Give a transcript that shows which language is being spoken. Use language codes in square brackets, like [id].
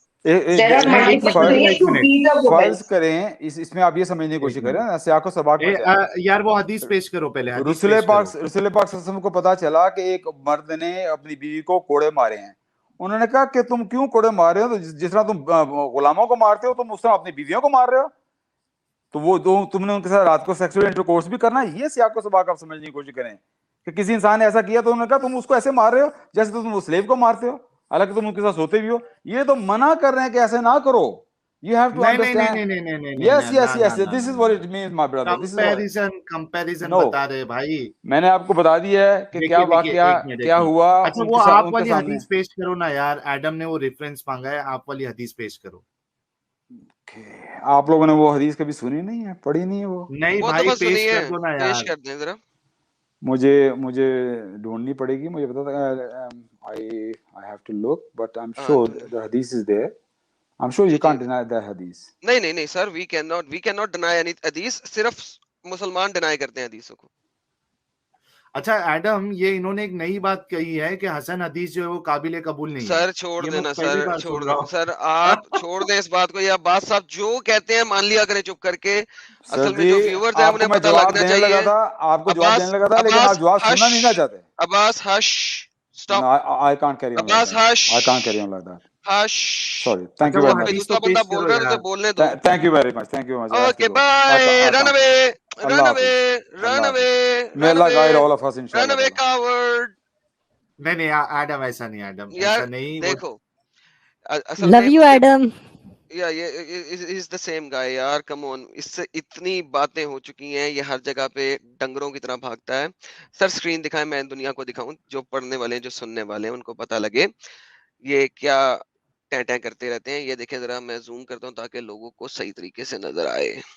[en] There are multiple ways to beat a woman. [ur] فرض کریں اس میں آپ یہ سمجھنے کی کوشش کریں نا سیاق و سباق میں یار وہ حدیث پیش کرو پہلے. رسول پاک صلی اللہ علیہ وسلم کو پتا چلا کہ ایک مرد نے اپنی بیوی کو کوڑے مارے ہیں. انہوں نے کہا کہ تم کیوں کوڑے مار رہے ہو؟ تو جس طرح تم غلاموں کو مارتے ہو تم اس طرح اپنی بیویوں کو مار رہے ہو. تو وہ تم نے ان کے ساتھ رات کو سیکسول انٹرکورس بھی کرنا ہے. یہ سیاق و سباق آپ سمجھنے کی کوشش کریں کہ کسی انسان نے ایسا کیا تو انہوں نے کہا تم اس کو ایسے مار رہے ہو جیسے تم وہ سلیو کو مارتے ہو, حالانکہ تم ان کے ساتھ سوتے بھی ہو. یہ تو منع کر رہے ہیں کہ ایسے نہ کرو. [en] You have to understand. Yes. This is what it means, my brother. [ur] Comparison بتا رہے بھائی. میں نے آپ کو بتا دیا ہے کہ کیا واقعہ کیا ہوا. اچھا وہ آپ والی حدیث پیش کرو نا یار. ایڈم نے وہ ریفرنس مانگا ہے, آپ والی حدیث پیش کرو. آپ لوگوں نے وہ حدیث کبھی سنی نہیں ہے, پڑھی نہیں ہے وہ؟ نہیں بھائی پیش کر دو نا یار. پیش کر دیں ذرا. مجھے ڈھونڈنی پڑے گی. مجھے پتا تھا [en] I have to look, but I'm sure the hadith is there. I'm sure you can't deny that hadith. [ur] نہیں [en] sir, we cannot deny any hadith. [ur] صرف مسلمان ڈینائی کرتے ہیں حدیثوں کو. اچھا ایڈم, یہ انہوں نے ایک نئی بات کہی ہے کہ حسن حدیث جو ہے وہ قابل قبول نہیں ہے. سر چھوڑ دینا سر, آپ چھوڑ دیں اس بات کو. یہ عباس صاحب جو کہتے ہیں مان لیا کریں چپ کر کے. اصل میں جو ویورز ہیں انہیں پتہ لگنا چاہیے. آپ کو جواب دینے لگا تھا لیکن آپ جواب سننا نہیں نہ چاہتے. عباس ہش stop. [en] I can't carry on. [ur] عباس ہش. [en] I can't carry on like that. [ur] ہش. [en] Sorry. Thank you very much. [ur] دوسرا بندہ بول رہا ہے تو بولنے دو. [en] Thank you very much. Okay, bye. Run away. May Allah guide all of us inshallah. Run away, coward. [ur] نہیں ایڈم ایسا نہیں. ایڈم ایسا نہیں. دیکھو [en] love you Adam. is the same guy یار. come on, [ur] اس سے اتنی باتیں ہو چکی ہیں, یہ ہر جگہ پہ ڈنگروں کی طرح بھاگتا ہے. سر اسکرین دکھائیں, میں دنیا کو دکھاؤں, جو پڑھنے والے ہیں جو سننے والے ہیں ان کو پتہ لگے یہ کیا ٹیں کرتے رہتے ہیں. یہ دیکھیں ذرا, میں زوم کرتا ہوں تاکہ لوگوں کو صحیح طریقے سے نظر آئے.